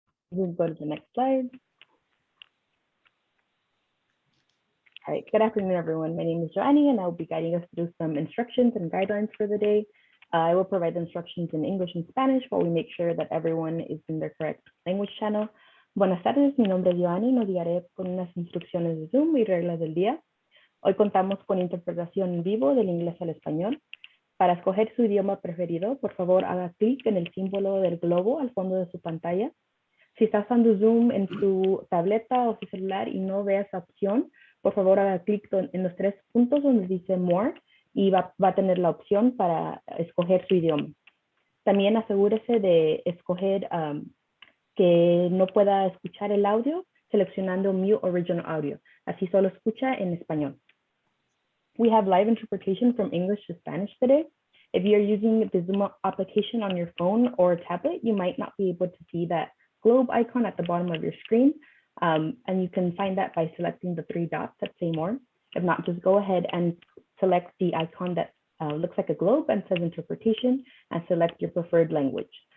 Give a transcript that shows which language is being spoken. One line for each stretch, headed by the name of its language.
English: We'll go to the next slide. All right, good afternoon, everyone. My name is Joanny, and I will be guiding us through some instructions and guidelines for the day. I will provide the instructions in English and Spanish while we make sure that everyone is in their correct language channel.
Spanish: Buenas tardes, mi nombre es Joanny, nos guiaré con unas instrucciones de Zoom y reglas del día. Hoy contamos con interpretación en vivo del inglés al español. Para escoger su idioma preferido, por favor, haga clic en el símbolo del globo al fondo de su pantalla. Si está usando Zoom en su tableta o su celular y no ve esa opción, por favor haga clic en los tres puntos donde dice More y va a tener la opción para escoger su idioma. También asegúrese de escoger que no pueda escuchar el audio seleccionando Mute Original Audio. Así solo escucha en español.
English: We have live interpretation from English to Spanish today. If you're using the Zoom application on your phone or tablet, you might not be able to see that globe icon at the bottom of your screen. And you can find that by selecting the 3 dots that say more. If not, just go ahead and select the icon that looks like a globe and says interpretation and select your preferred language.